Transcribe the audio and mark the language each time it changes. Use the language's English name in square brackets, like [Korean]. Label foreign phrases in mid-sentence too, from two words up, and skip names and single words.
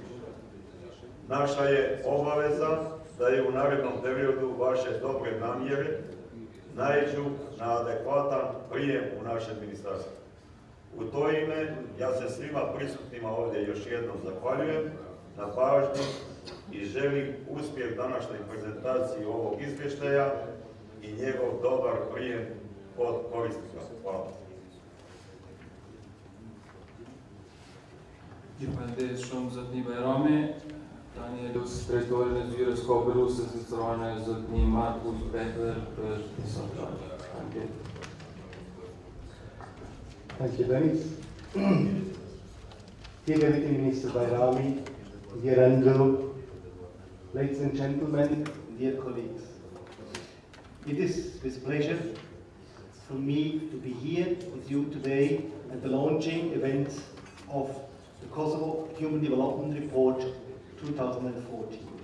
[Bosnian] Naša je obaveza da je u narednom periodu vaše dobre namjere naiđu na adekvatan prijem u našem ministarstvu. U to ime ja se svima prisutnima ovdje još jednom zahvaljujem na pažnji i želim uspjeh današnjoj prezentaciji ovog izvještaja i njegov dobar prijem od korisnika. Hvala. [Albanian] Përshëndetje shumë zotni Bajrami, tani e lutem drejtorin e zyrës Koperuse së Sërane zotni Markus Baechler për disa fjalë. [English] Thank you, Dennis. Dear Deputy Minister Bajrami, dear Andrew, ladies and gentlemen, dear colleagues. It is with pleasure for me to be here with you today at the launching event of the Kosovo Human Development Report 2014.